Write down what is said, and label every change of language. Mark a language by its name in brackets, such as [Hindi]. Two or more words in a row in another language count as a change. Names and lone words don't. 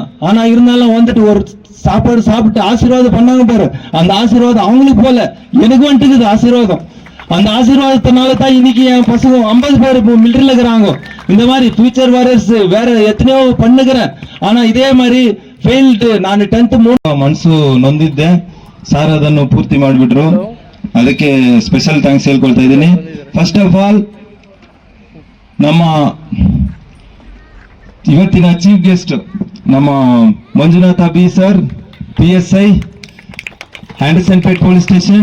[Tamil] ஆனா இருந்தாலும் வந்துட்டு ஒரு சாப்பாடு சாப்பிட்டு ஆசீர்வாதம் பண்ணாங்க பாரு, அந்த ஆசீர்வாதம் அவங்களுக்கு போல எனக்கு வந்துட்டுக்குது ஆசீர்வாதம். அந்த ஆசீர்வாதத்தினால தான் இன்னைக்கு என் பசங்க 50 பேர் இப்போ மிலிட்டரியில் இருக்கிறாங்க. இந்த மாதிரி [English] future warriors [Tamil] வேற எத்தனையோ பண்ணுகிறேன். ஆனா இதே மாதிரி ಫೇಲ್ಡ್. [Kannada] ನಾನು 10th ಮನಸ್ಸು ನೊಂದಿದ್ದೆ, ಸಾರ್ ಅದನ್ನು ಪೂರ್ತಿ ಮಾಡಿಬಿಟ್ರು. ಅದಕ್ಕೆ [English] special thanks [Kannada] ಹೇಳ್ಕೊಳ್ತಾ ಇದ್ದೀನಿ. [English] first of all [Kannada] ನಮ್ಮ ಇವತ್ತಿನ [English] chief guest [Kannada] ನಮ್ಮ ಮಂಜುನಾಥ ಬಿ ಸರ್, PSI, ಹ್ಯಾಂಡಸನ್ಪೇಟ್ [English] police station.